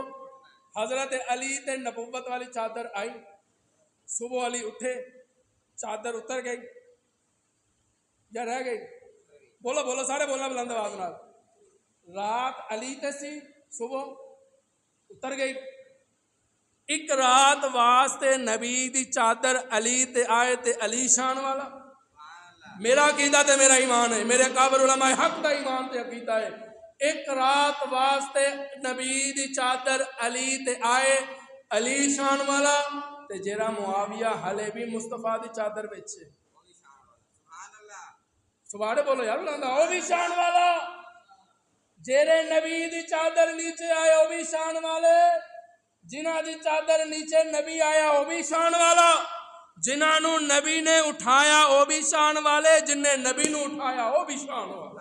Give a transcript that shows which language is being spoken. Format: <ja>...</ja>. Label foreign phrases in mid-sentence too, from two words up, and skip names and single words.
<pa>حضرت علی تے نبوت والی چادر آئی، صبح علی اٹھے، چادر اتر گئی یا رہ گئی؟ بولو سارے بولنا بلند آواز نال۔ رات علی تے سی، صبح اتر گئی۔ ایک رات واسطے نبی دی چادر علی تے آئے تے علی شان والا۔ میرا عقیدہ تے میرا ایمان ہے، میرے اکابر علماء حق دا ایمان تے عقیدہ ہے۔ ایک رات واسطے نبی دی چادر علی تے آئے علی شان والا تے جیرا معاویہ حلے بھی مصطفیٰ دی چادر بیچے، سبحان بولو یار بلاندا، او بھی شان والا۔ جیرے نبی دی چادر نیچے آئے او بھی شان والے، جنہ دی چادر نیچے نبی آیا او بھی شان والا، جنہاں نو نبی نے اٹھایا او بھی شان والے، جن نے نبی نو اٹھایا او بھی شان والا۔</pa>